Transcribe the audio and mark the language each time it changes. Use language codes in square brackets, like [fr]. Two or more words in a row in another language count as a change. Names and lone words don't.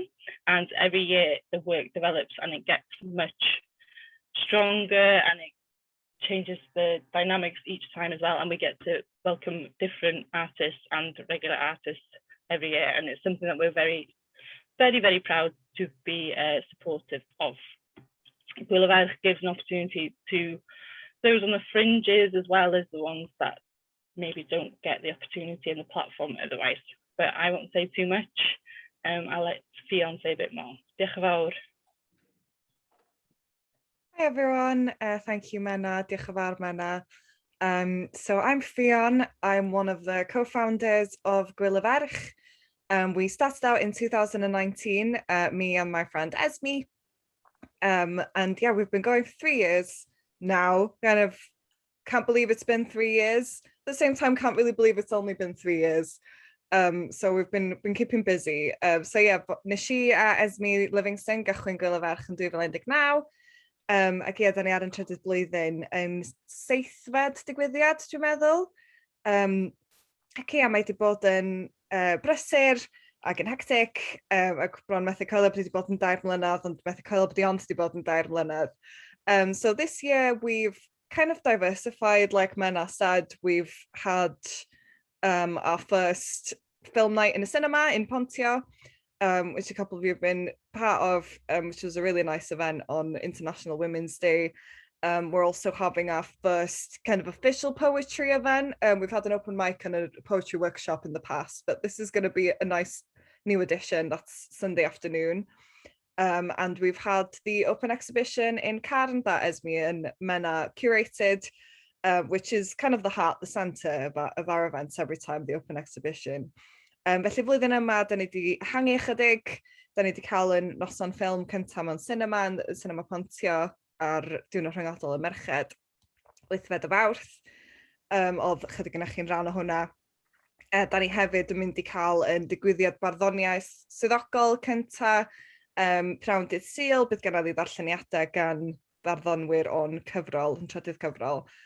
[en] And every year the work develops and it gets much stronger and it changes the dynamics each time as well, and we get to welcome different artists and regular artists every year, and it's something that we're very, very, very proud to be supportive of. Gwyl y Ferch gives an opportunity to those on the fringes as well as the ones that maybe don't get the opportunity and the platform otherwise. But I won't say too much. I'll let Ffion say a bit more. [cy] Diolch yn fawr. [en] Hi everyone, thank you Menna, [cy] diolch yn fawr [en] Menna. So I'm Ffion, I'm one of the co-founders of Gwyl y Ferch. We started out in 2019, me and my friend Esme. And yeah, we've been going for 3 years now. Kind of can't believe it's been 3 years. At the same time, can't really believe it's only been 3 years. So we've been keeping busy. So yeah, [cy] nes I a Esme Livingston gychwyn Gwyl y Ferch yn 2019. Ac ie, da ni ar yn trydydd blwyddyn yn 7fed digwyddiad, dwi'n meddwl. Ac ie, mae wedi bod yn brysur ac yn hectic, ac bron methu coelio bod wedi bod yn 2 mlynedd, ond methu coelio bod ond wedi bod yn 2 mlynedd. [en] So this year we've kind of diversified, like Menna said. We've had our first film night in a cinema in Pontio, which a couple of you have been part of, which was a really nice event on International Women's Day. We're also having our first kind of official poetry event. We've had an open mic and a poetry workshop in the past, but this is going to be a nice new edition. That's Sunday afternoon. And we've had the open exhibition in CARN that Esme and Menna curated, which is kind of the heart, the centre of our events every time, the open exhibition. [cy] Felly flwyddyn yma, da ni wedi hangu chydig, da ni wedi cael yn noson ffilm cyntaf mewn cinema, yn Cinema Pontio, ar diwrnod rhyngwladol y Merched, 8fed o Fawrth. Oedd chydig yna chi'n rhan o hwnna. Da ni hefyd yn mynd i cael yn digwyddiad barddoniaeth swyddogol cyntaf, Aid.This Sul, bydd gennym ni ddarlleniadau gan farddonwyr o'n cyfrol, yn trydydd cyfrol.